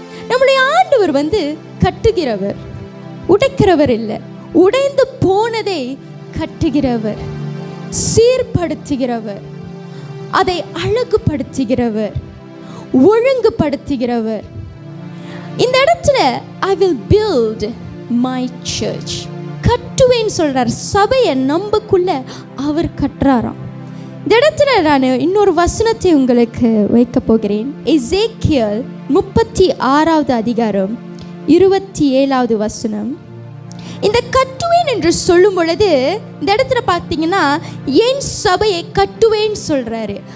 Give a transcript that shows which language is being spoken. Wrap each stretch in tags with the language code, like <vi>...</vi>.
<ta>நம்முடைய ஆண்டவர் கட்டுகிறவர், உடைக்கிறவர் இல்லை. உடைந்து போனதை கட்டுகிறவர், சீர்படுத்துகிறவர், அதை அழகுபடுத்துகிறவர், ஒழுங்குபடுத்துகிறவர். இந்த இடத்துல</ta> <en>I will build my church,</en> <ta>கட்டுவேன்னு சொல்றார். சபையை நம்பக்குள்ள அவர் கட்டுறாராம். இந்த இடத்துல நான் இன்னொரு வசனத்தை உங்களுக்கு வைக்க போகிறேன். எசேக்கியேல் 36வது அதிகாரம் 27வது வசனம். இந்த கட்டுவேன் என்று சொல்லும் பொழுது இந்த இடத்துல பார்த்தீங்கன்னா என் சபையை கட்டுவேன்னு சொல்றாரு.</ta>